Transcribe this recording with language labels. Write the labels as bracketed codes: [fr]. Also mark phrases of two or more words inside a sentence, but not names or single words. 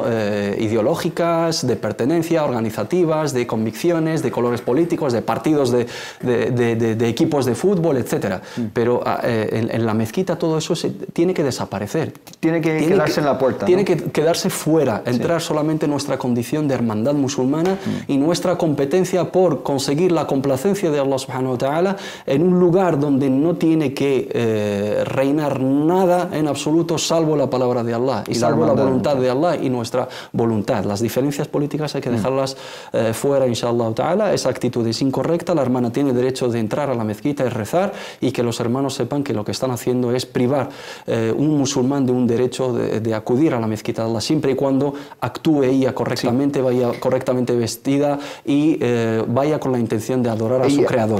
[es] Ideológicas, de pertenencia, organizativas, de convicciones, de colores políticos, de partidos, de equipos de fútbol, etc. Pero en la mezquita todo eso tiene que desaparecer. Tiene que quedarse en la puerta. Tiene que quedarse fuera, entrar solamente nuestra condición de hermandad musulmana y nuestra competencia por conseguir la complacencia de Allah [ar] سبحانه وتعالى [es] en un lugar donde no tiene que reinar nada en absoluto salvo la palabra de Allah y salvo la voluntad de Allah y nuestra voluntad. Las diferencias políticas hay que dejarlas fuera, [ar] إن شاء الله تعالى. [es] Esa actitud es incorrecta. La hermana tiene derecho de entrar a la mezquita y rezar, y que los hermanos sepan que lo que están haciendo es privar un musulmán de un derecho de acudir a la mezquita de Allah, siempre y cuando actúe ella correctamente, vaya correctamente vestida y vaya con la intención de adorar a su Creador.